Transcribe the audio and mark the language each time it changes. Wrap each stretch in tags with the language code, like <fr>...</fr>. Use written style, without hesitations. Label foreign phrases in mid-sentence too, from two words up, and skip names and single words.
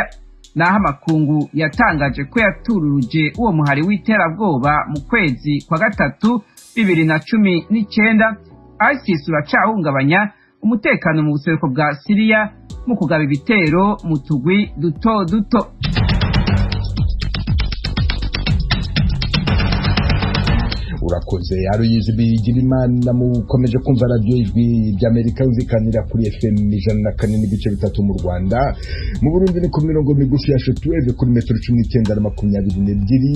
<rn>Naho amakungu yatangaje ko yatururuje uwo muhari w'iterabwoba mu kwezi kwa gatatu 2019, ISIS uracahungabanya umutekano mu buseruko bwa Syria mu kugaba ibitero mu tugwi duto duto. urakoze Aloyizi Bigirimana mukomeje kumva radio ijwi ry'Amerika uzikanira kuri FM 104.3 mu Rwanda. Mu Burundi ni ku mirongo migufi ya shortwave kuri metero 1922.</rn>